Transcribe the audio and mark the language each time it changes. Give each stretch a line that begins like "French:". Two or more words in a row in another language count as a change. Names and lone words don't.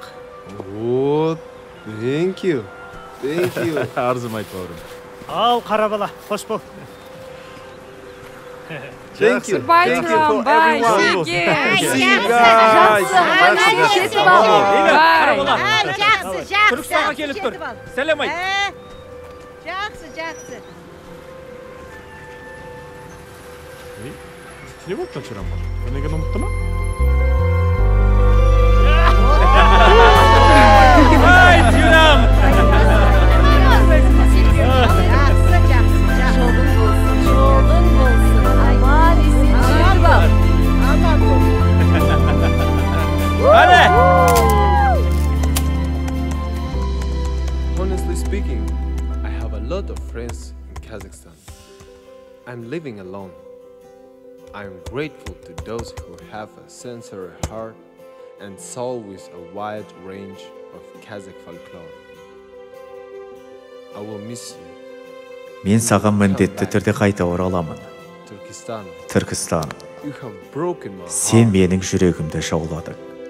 English: О, thank you.
Kazakh: Арзым айт бауырым. Ал, қара бала, қош бол.
English: Thank you. Bye,
Kazakh: Жүрам, bye, Шеге. Түркістанға келіп тұр. Сәлем айт. Жақсы. Не болды Жүрам? Бірдеңені ұмытты ма? Ай, Жүрам! Жолың болсын. Аман есен жүріп ал. Қане!
English: Honestly speaking, I have a lot of friends in Kazakhstan. I'm living alone. I'm grateful to those who have a sincere heart and soul with a wide range of Kazakh folklore. I will miss you.
Kazakh: Мен саған міндетті түрде қайта ораламын.
English: Turkestan.
Kazakh: Түркістан.
English: You have broken my heart.
Kazakh: Сен менің жүрегімді жауладың.